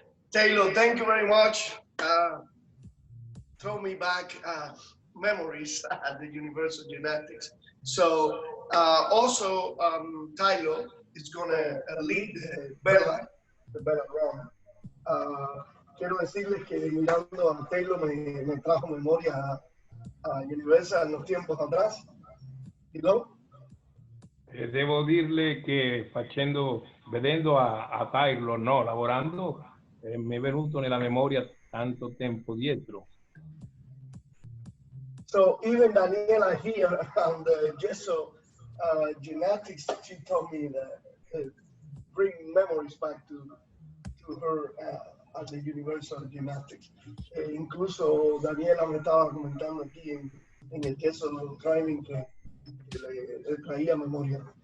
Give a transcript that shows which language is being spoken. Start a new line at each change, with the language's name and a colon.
English: Taylor, thank you very much. Throw me back memories at the Universal Gymnastics. So also Taylor is gonna lead the Bella Run.
Spanish: Quiero decirles que mirando a Taylor me trajo memoria a Universal en los tiempos atrás.
English: You know?
Italian: Devo dirle che vedendo a Taylor lavorando, mi è venuto nella memoria tanto tempo dietro.
English: So even Daniela here on the Yeessooo Gymnastics, she told me that bring memories back to her at the Universal Gymnastics.
Spanish: Incluso Daniela me estaba comentando aquí en el Yeessooo Training que le traía memoria.